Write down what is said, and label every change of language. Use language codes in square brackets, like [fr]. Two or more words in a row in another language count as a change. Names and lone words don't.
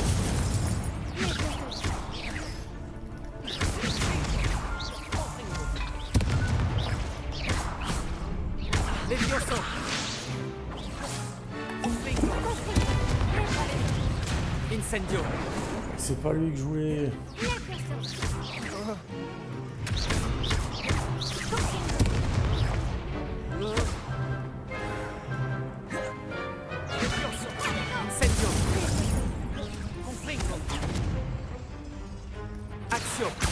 [fr] Levioso. Incendio. C'est pas lui que je voulais. Incendio. Confringo. Action.